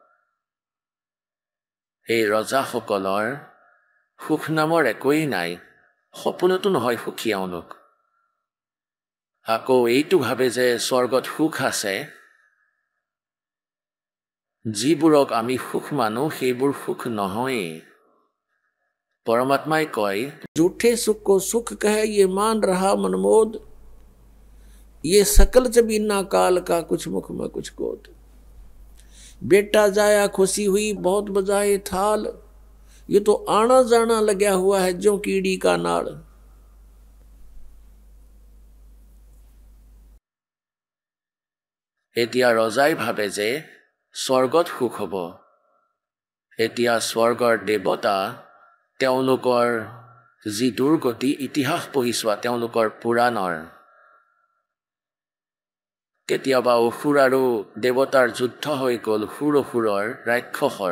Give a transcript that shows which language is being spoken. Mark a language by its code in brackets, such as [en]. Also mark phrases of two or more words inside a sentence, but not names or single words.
[as] এই ৰজাসকলৰ সুখ নামৰ একোৱেই নাই, সপোনতো নহয় সুখী এওঁলোক। আকৌ এইটো ভাবে যে স্বৰ্গত সুখ আছে। যিবোৰক আমি সুখ মানো সেইবোৰ সুখ নহয়েই। [hi] परमात्मा कहे झूठे सुख को सुख कहे ये मान रहा मनमोद, ये सकल जबीना काल का कुछ मुख में कुछ कोद। बेटा जाया खुशी हुई बहुत बजाए थाल, ये तो आना जाना लगा हुआ है जो कीड़ी का नाल। [as] এতিয়া ৰজাই ভাবে যে স্বৰ্গত সুখ হ'ব। এতিয়া স্বৰ্গৰ দেৱতা তেওঁলোকৰ যি দুৰ্গতি ইতিহাস পঢ়ি চোৱা তেওঁলোকৰ পুৰাণৰ, কেতিয়াবা অসুৰ আৰু দেৱতাৰ যুদ্ধ হৈ গ'ল, সুৰ অসুৰৰ ৰাক্ষসৰ।